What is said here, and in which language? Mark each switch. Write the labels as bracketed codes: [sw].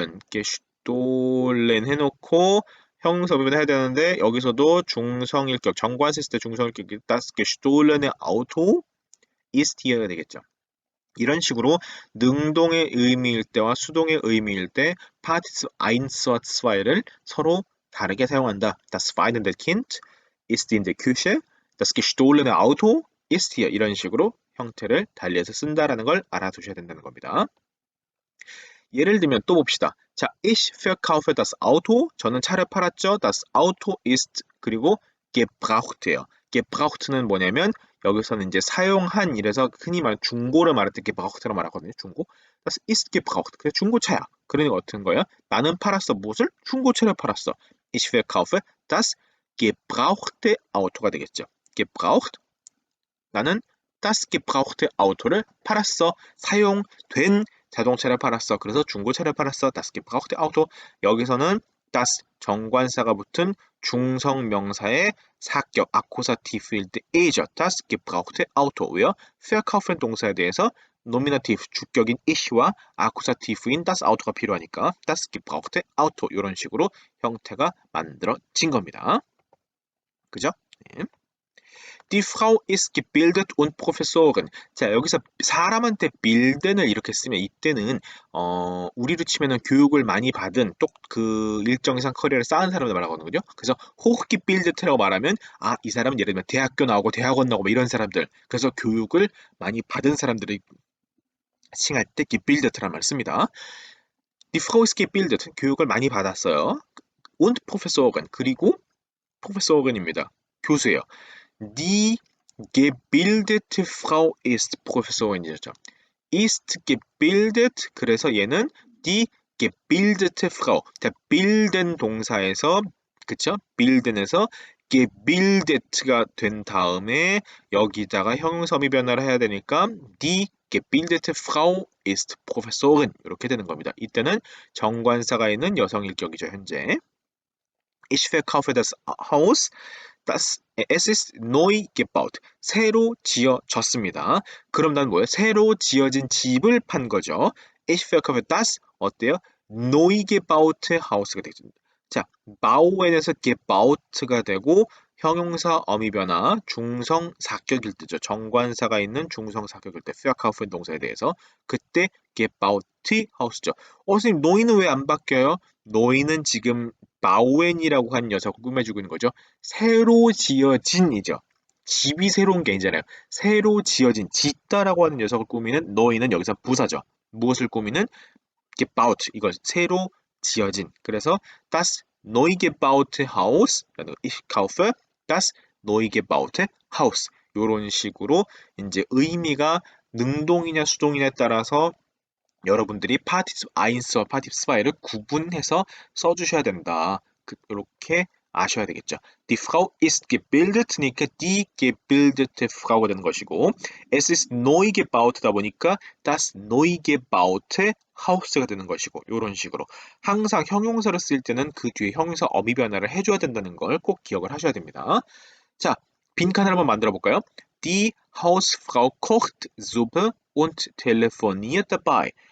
[ko] gestohlen 해놓고 형용사 부분 해야 되는데 여기서도 중성일격 정관사 쓸 때 중성일격 [de] das gestohlene Auto ist hier [ko] 가 되겠죠. 이런 식으로 능동의 의미일 때와 수동의 의미일 때 Partizip 1와 2를 서로 다르게 사용한다. [de] Das weinende Kind ist in der Küche. Das gestohlene Auto ist hier. [ko] 이런 식으로 형태를 달리해서 쓴다라는 걸 알아두셔야 된다는 겁니다. 예를 들면 또 봅시다. 자, [de] ich verkaufe das Auto. [ko] 저는 차를 팔았죠. [de] Das Auto ist [ko] 그리고 [de] gebraucht예요. [ko] gebraucht는 뭐냐면 여기서는 이제 사용한 이래서 흔히 말 중고를 말할 때 gebraucht라고 말하거든요. 중고. [de] Das ist gebraucht. [ko] 그래서 중고차야. 그러니까 어떤 거야? 나는 팔았어. 무엇을? 중고차를 팔았어. [de] Ich verkaufe das gebrauchte Auto가 되겠죠. gebraucht. [ko] 나는 [de] das gebrauchte Auto [ko] 를 팔았어. 사용된 자동차를 팔았어. 그래서 중고차를 팔았어. [de] Das gebrauchte Auto. [ko] 여기서는 das 정관사가 붙은 중성명사의 사격 아쿠사티브일 때 A죠. [de] Das gebrauchte Auto. [ko] 왜요? verkaufen 동사에 대해서 노미나티브 주격인 ich와 아쿠사티브인 das Auto가 필요하니까 [de] das gebrauchte Auto [ko] 이런 식으로 형태가 만들어진 겁니다. 그죠? 네. [de] Die Frau ist gebildet und Professorin. [ko] 자, 여기서 사람한테 빌든을 이렇게 쓰면 이때는 우리로 치면은 교육을 많이 받은 또 그 일정 이상 커리어를 쌓은 사람을 말하거든요. 그래서 hochgebildet라고 말하면 이 사람은 예를 들면 대학교 나오고 대학원 나오고 뭐 이런 사람들. 그래서 교육을 많이 받은 사람들을 칭할 때 gebildet라는 말을 씁니다. [de] Die Frau ist gebildet. [ko] 교육을 많이 받았어요. [de] und Professorin. [ko] 그리고 Professorin입니다. 교수예요. [de] Die gebildete Frau ist Professorin이죠. ist gebildet. [ko] 그래서 얘는 [de] die gebildete Frau. [ko] 자, bilden 동사에서 그쵸? bilden에서 gebildet가 된 다음에 여기다가 형용사미 변화를 해야 되니까 [de] die gebildete Frau ist Professorin [ko] 이렇게 되는 겁니다. 이때는 정관사가 있는 여성일격이죠, 현재. [de] Ich verkaufe das Haus. Es ist neu gebaut. [ko] 새로 지어졌습니다. 그럼 난 뭐예요? 새로 지어진 집을 판 거죠. [de] Ich verkaufe das [ko] 어때요? [de] neu gebaute Haus가 되죠. [ko] 자, bauen에서 gebaut가 되고 형용사 어미 변화 중성 사격일 때죠. 정관사가 있는 중성 사격일 때 verkaufen 동사에 대해서 그때 gebaute Haus죠. 선생님 neu는 왜 안 바뀌어요? neu는 지금 바우엔이라고 하는 녀석을 꾸며주고 있는 거죠. 새로 지어진이죠. 집이 새로운 게 아니잖아요. 새로 지어진, 짓다라고 하는 녀석을 꾸미는 너희는 여기서 부사죠. 무엇을 꾸미는? gebaut, 이거 새로 지어진. [de] 그래서 das neu gebaute Haus, ich kaufe das neu gebaute Haus. [ko] 이런 식으로 이제 의미가 능동이냐 수동이냐에 따라서 여러분들이 파티스 1와 파티스 2를 구분해서 써주셔야 된다. 이렇게 아셔야 되겠죠. [de] Die Frau ist gebildet [ko] 니까 [de] die gebildete Frau [ko] 가 되는 것이고 [de] es ist neu gebaut [ko] 다 보니까 [de] das neu gebaute Haus [ko] 가 되는 것이고 이런 식으로 항상 형용사를 쓸 때는 그 뒤에 형용사 어미 변화를 해줘야 된다는 걸 꼭 기억을 하셔야 됩니다. 자, 빈칸을 한번 만들어 볼까요? [de] Die Hausfrau kocht Suppe und telefoniert dabei.